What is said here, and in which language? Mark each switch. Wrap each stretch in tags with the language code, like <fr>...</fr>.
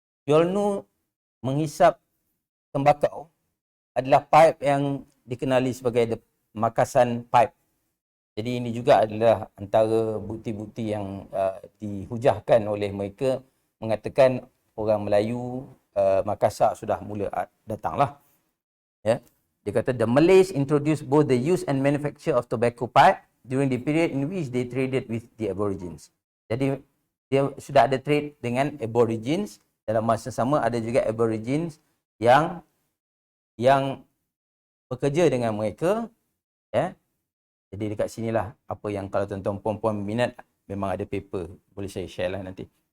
<ms>Yolnu menghisap tembakau adalah pipe yang dikenali sebagai makasan pipe. Jadi ini juga adalah antara bukti-bukti yang dihujahkan oleh mereka mengatakan orang Melayu Makassar sudah mula datanglah. Ya. Dia kata</ms> <en>the Malays introduced both the use and manufacture of tobacco pipe during the period in which they traded with the Aborigines.</en> <ms>Jadi dia sudah ada trade dengan Aborigines. Dalam masa sama ada juga Aborigines yang bekerja dengan mereka. Ya. Jadi dekat sinilah apa yang kalau tuan-tuan puan-puan minat, memang ada paper. Boleh saya share lah nanti.</ms>